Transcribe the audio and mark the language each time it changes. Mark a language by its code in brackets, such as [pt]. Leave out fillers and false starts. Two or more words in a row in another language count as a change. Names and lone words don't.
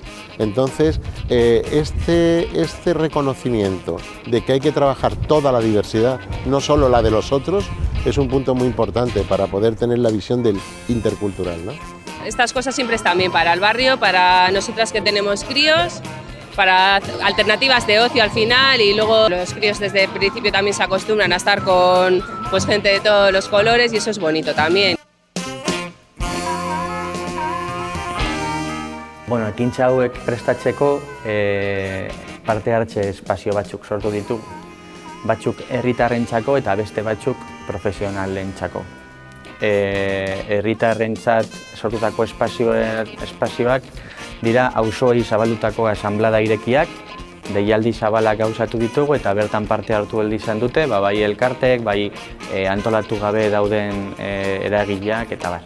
[es] Entonces, este reconocimiento de que hay que trabajar toda la diversidad, no solo la de los otros, es un punto muy importante para poder tener la visión del intercultural, ¿no? Estas cosas siempre están bien para el barrio, para nosotras que tenemos críos, para alternativas de ocio al final, y luego los críos desde el principio también se acostumbran a estar con pues, gente de todos los colores, y eso es bonito también. [eu] Bueno, ekintza hauek prestatzeko parte hartze espazio batzuk sortu ditu, batzuk herritarrentzako eta beste batzuk profesionalentzako. Herritarrentzat sortutako espazioak dira auzoei zabaldutako asanblada irekiak, deialdi zabalak gauzatu ditugu eta bertan parte hartu heldu izan dute, bai elkartek, bai antolatu gabe dauden eragileak eta bar.